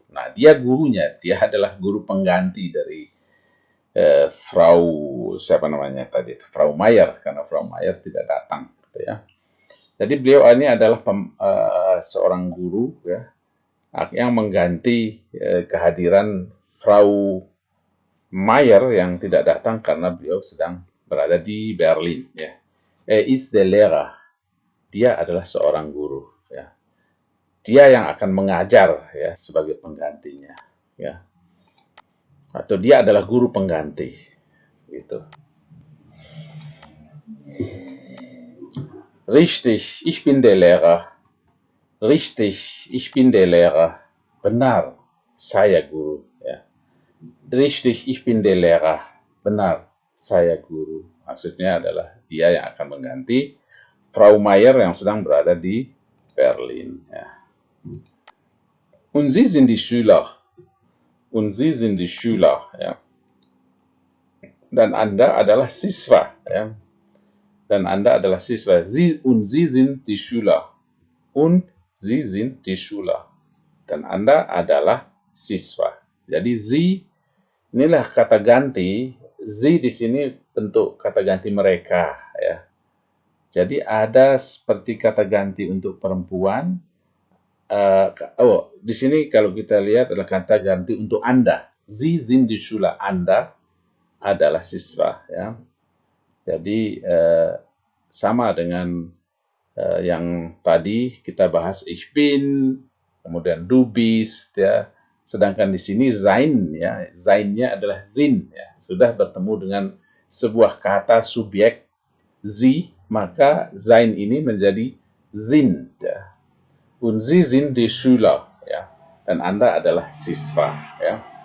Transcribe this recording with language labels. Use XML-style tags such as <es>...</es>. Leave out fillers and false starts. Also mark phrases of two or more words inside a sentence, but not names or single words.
<id>Nah, dia gurunya. Dia adalah guru pengganti dari siapa namanya tadi? Frau Mayer, karena Frau Mayer tidak datang. Gitu ya. Jadi beliau ini adalah seorang guru, ya, yang mengganti kehadiran Frau Mayer yang tidak datang karena beliau sedang berada di Berlin. Ya.</id> <de>Ist der Lehrer.</de> <id>Dia adalah seorang guru. Ya. Dia yang akan mengajar, ya, sebagai penggantinya. Ya. Atau dia adalah guru pengganti. Gitu.</id> <de>Richtig, ich bin der Lehrer. Richtig, ich bin der Lehrer.</de> <id>Benar, saya guru. Ya.</id> <de>Richtig, ich bin der Lehrer.</de> <id>Benar, saya guru. Maksudnya adalah dia yang akan mengganti Frau Mayer yang sedang berada di Berlin. Ya.</id> <de>Und Sie sind die Schüler. Und Sie sind die Schüler.</de> <id>Ya. Dan Anda adalah siswa. Ya. Dan Anda adalah siswa.</id> <de>Und Sie sind die Schüler. Und Sie sind die Schüler.</de> <id>Dan Anda adalah siswa. Jadi Sie inilah kata ganti. Sie di sini bentuk kata ganti mereka, ya. Jadi ada seperti kata ganti untuk perempuan. Di sini kalau kita lihat adalah kata ganti untuk Anda.</id> <de>Sie sind die Schüler.</de> <id>Anda adalah siswa, ya. Jadi sama dengan yang tadi kita bahas</id> <de>ich bin,</de> <id>kemudian</id> <de>du bist,</de> <id>ya. Sedangkan di sini sein, ya, sein-nya adalah sind, ya. Sudah bertemu dengan sebuah kata subjek sie, maka sein ini menjadi sind, ya.</id> <de>Und Sie sind die Schüler,</de> <id>ya. Dan Anda adalah siswa, ya.</id>